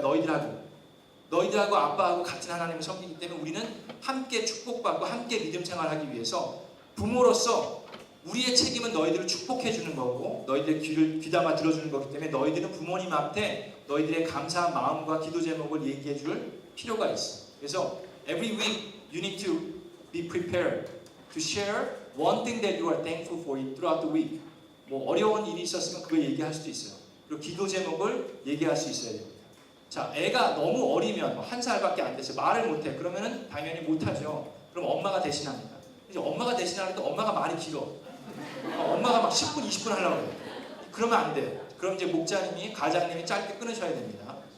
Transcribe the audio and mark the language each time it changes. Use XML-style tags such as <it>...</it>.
<ko>너희들하고 아빠하고 같은 하나님을 섬기기 때문에 우리는 함께 축복받고 함께 믿음 생활하기 위해서 부모로서 우리의 책임은 너희들을 축복해 주는 거고 너희들의 귀를 귀담아 들어주는 거기 때문에 너희들은 부모님한테 너희들의 감사한 마음과 기도 제목을 얘기해 줄 필요가 있어. 그래서</ko> <en>every week you need to be prepared to share one thing that you are thankful for throughout the week.</en> <ko>뭐 어려운 일이 있었으면 그걸 얘기할 수도 있어요. 그리고 기도 제목을 얘기할 수 있어야 됩니다. 자, 애가 너무 어리면 뭐 1살밖에 안 돼서 말을 못해. 그러면은 당연히 못하죠. 그럼 엄마가 대신합니다. 이제 엄마가 대신하는데 엄마가 말이 길어. 엄마가 막 10분, 20분 하려고 해요. 그러면 안 돼요. 그럼 이제 목자님이, 가장님이 짧게 끊으셔야 됩니다.</ko>